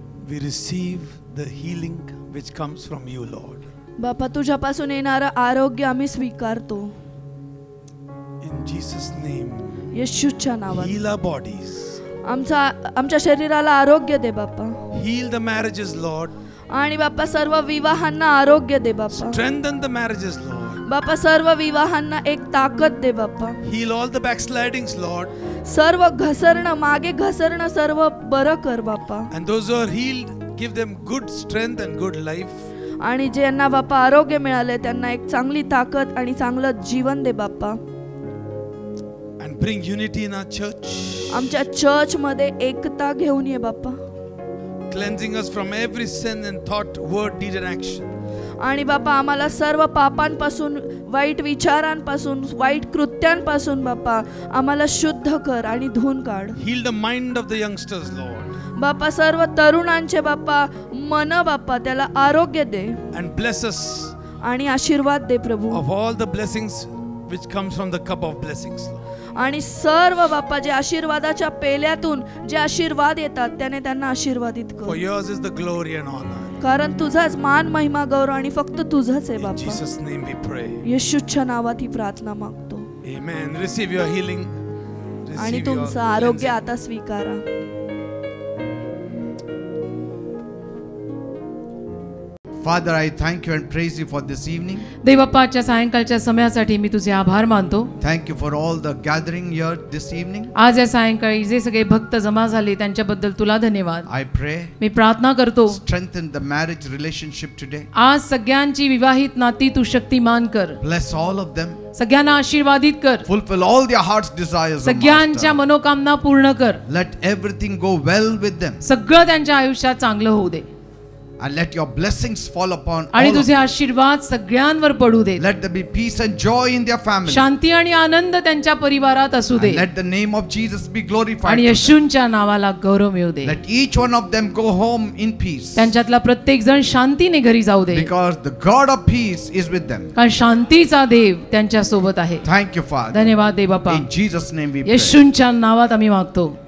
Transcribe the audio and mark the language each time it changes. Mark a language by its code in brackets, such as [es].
[en] We receive the healing which comes from you, Lord. [mr] बाप्पा तुझ्यापासून येणारं आरोग्य आम्ही स्वीकारतो. [en] In Jesus' name, [mr] येशूच्या नावात [en] heal our bodies. [mr] आमच्या शरीराला आरोग्य दे बाप्पा. [en] Heal the marriages, Lord. [mr] आणि बाप्पा सर्व विवाहांना आरोग्य दे बाप्पा. [en] Strengthen the marriages, Lord. [mr] बाप्पा सर्व विवाहांना एक ताकद दे बाप्पा. [en] Heal all the backslidings, Lord. [mr] सर्व घसरणं मागे घसरणं सर्व बरं कर बाप्पा. [en] And those who are healed, give them good strength and good life. [mr] आणि ज्यांना बाप्पा आरोग्य मिळाले त्यांना एक चांगली ताकद आणि चांगलं जीवन दे बाप्पा. [en] And bring unity in our church. [mr] आमच्या चर्च मध्ये एकता घेऊन ये बाप्पा. [en] Cleansing us from every sin and thought, word, deed and action. [mr] आणि बाप्पा आम्हाला सर्व पापांपासून, वाईट विचारांपासून, वाईट कृत्यांपासून बाप्पा आम्हाला शुद्ध कर आणि धुवून काढ. [en] Heal the mind of the youngsters, Lord. [mr] बाप्पा सर्व तरुणांचे बाप्पा मन बाप्पा त्याला आरोग्य दे [en] And bless us [mr] आणि आशीर्वाद दे प्रभू. [en] of all the blessings which comes from the cup of blessings, Lord. [mr] आणि सर्व बाप्पा जे आशीर्वादाच्या पेल्यातून जे आशीर्वाद येतात त्याने त्यांना आशीर्वादित [en] For [mr] कर. [en] yours is the glory and honor. [mr] कारण तुझाच मान महिमा गौरव आणि फक्त तुझंच आहे [en] In [mr] Bappa. [en] Jesus' name we pray. [mr] येशूच्या नावात ही प्रार्थना मागतो. [en] Amen. Receive your healing. [mr] आणि [en] Receive your [mr] तुमचं आरोग्य [en] cleansing. [mr] आता स्वीकारा. [en] Father, I thank you and praise you for this evening. [mr] देवबाप्पाच्या सायंकाळच्या समयासाठी मी तुझे आभार मानतो. [en] Thank you for all the gathering here this evening. [mr] आज या सायंकाळी जे सगळे भक्त जमा झाले त्यांच्याबद्दल तुला धन्यवाद. [en] I pray, [mr] मी प्रार्थना करतो [en] strengthen the marriage relationship today. [mr] आज सगळ्यांची विवाहित नाती तू शक्तिमान कर. [en] Bless all of them. [mr] सगळ्यांना आशीर्वादित कर. [en] Fulfill all their heart's desires, O [mr] सगळ्यांच्या [en] Master. [mr] मनोकामना पूर्ण कर. [en] Let everything go well with them. [mr] सगळं त्यांच्या आयुष्यात चांगलं होऊ दे. [en] And let your blessings fall upon [mr] आणि [en] all of [mr] तुझे [en] them. [mr] आशीर्वाद सगळ्यांवर पडू दे. [en] Let there be peace and joy in their family. [mr] शांती आणि आनंद त्यांच्या परिवारात असू दे. [en] And let the name of Jesus be glorified. [mr] आणि [en] to them. [mr] येशूंच्या नावाला गौरव मिळू दे. [en] Let each one of them go home in peace. [mr] त्यांच्यातला प्रत्येक जण शांतीने घरी जाऊ दे. [en] Because the God of peace is with them. [mr] कारण शांतीचा देव त्यांच्या सोबत आहे. [en] Thank you, Father. [mr] धन्यवाद दे बाप्पा. [en] In Jesus' name we pray. [mr] येशूंच्या नावात आम्ही मागतो.